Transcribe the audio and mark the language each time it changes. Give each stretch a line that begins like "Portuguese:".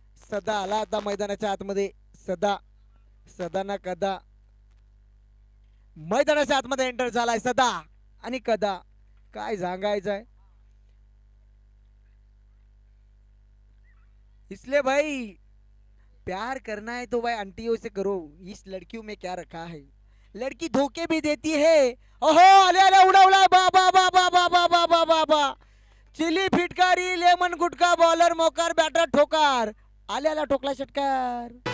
Marathi: सदा आला आता मैदानाच्या आतमध्ये. सदा सदा ना कदा मैदानाच्या आतमध्ये एंटर झालाय सदा आणि कदा काय सांगायचंय.
Hindi: इसलिए भाई प्यार करना है तो भाई आंटियों से करो. इस लड़कियों में क्या रखा है. लड़की धोखे भी देती है.
Marathi: ओहो आले आले उडा उडा बाबा बाबा बाबा बाबा बाबा चिली फिटकारी लेमन गुटका बॉलर मोकार बॅटर ठोकार आल्याला ठोकला षटकार.